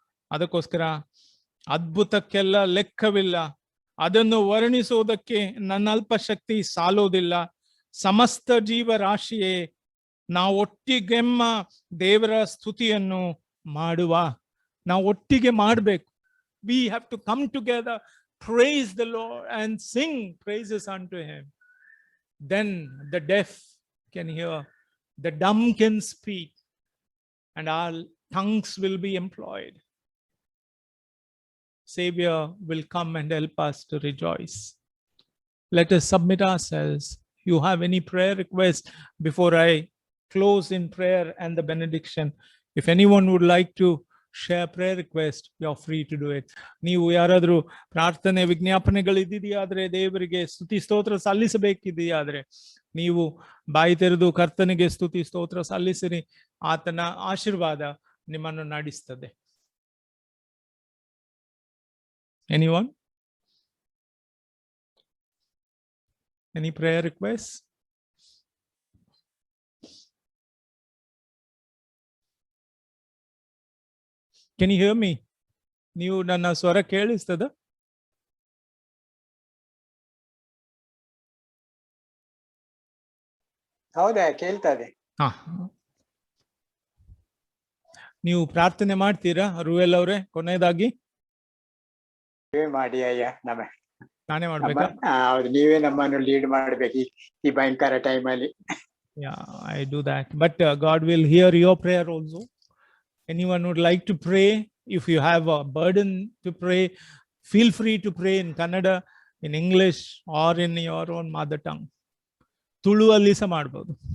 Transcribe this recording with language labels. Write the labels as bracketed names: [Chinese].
[Kannada] ಅದಕ್ಕೋಸ್ಕರ ಅದ್ಭುತಕ್ಕೆಲ್ಲ ಲೆಕ್ಕವಿಲ್ಲ, ಅದನ್ನು ವರ್ಣಿಸುವುದಕ್ಕೆ ನನ್ನ ಅಲ್ಪ ಶಕ್ತಿ ಸಾಲೋದಿಲ್ಲ. ಸಮಸ್ತ ಜೀವರಾಶಿಯೇ ನಾವು ಒಟ್ಟಿಗೆಮ್ಮ ದೇವರ ಸ್ತುತಿಯನ್ನು ಮಾಡುವ. ನಾವು ಒಟ್ಟಿಗೆ ಮಾಡಬೇಕು. [English] We have to come together, praise the Lord and sing praises unto him. Then the deaf can hear, the dumb can speak, and our tongues will be employed. Savior will come and help us to rejoice. Let us submit ourselves. You have any prayer request before I close in prayer and the benediction? If anyone would like to share prayer request, you're free to do it. [Kannada] ನೀವು ಯಾರಾದರೂ ಪ್ರಾರ್ಥನೆ ವಿಜ್ಞಾಪನೆಗಳಿದೆಯಾದ್ರೆ, ದೇವರಿಗೆ ಸ್ತುತಿ ಸ್ತೋತ್ರ ಸಲ್ಲಿಸಬೇಕಿದೆಯಾದ್ರೆ ನೀವು ಬಾಯಿ ತೆರೆದು ಕರ್ತನಿಗೆ ಸ್ತುತಿ ಸ್ತೋತ್ರ ಸಲ್ಲಿಸಿರಿ. ಆತನ ಆಶೀರ್ವಾದ ನಿಮ್ಮನ್ನು ನಡೆಸ್ತದೆ. [English] Anyone? Any prayer requests? Can you hear me? [Kannada] ನೀವು ನನ್ನ ಸ್ವರ ಕೇಳಿಸ್ತದ? ಹೌದಾ, ಕೇಳ್ತದೆ. ಹಾ, ನೀವು ಪ್ರಾರ್ಥನೆ ಮಾಡ್ತೀರಾ ರೂಯಲ್ ಅವರೇ? ಕೊನೆಯದಾಗಿ ನೀವೇ ಮಾಡಿ ಅಯ್ಯ. ನಾನೇ ಮಾಡ್ಬೇಕಾ? ಹೌದು, ನೀವೇ ನಮ್ಮನ್ನು ಲೀಡ್ ಮಾಡ್ಬೇಕು ಈ ಭಯಂಕರ ಟೈಮಲ್ಲಿ. [English] Yeah, I do that. But God will hear your prayer also. Anyone would like to pray? If you have a burden to pray, feel free to pray in Kannada, in English, or in your own mother tongue. [Kannada] Tulu alli sa ಮಾಡಬಹುದು.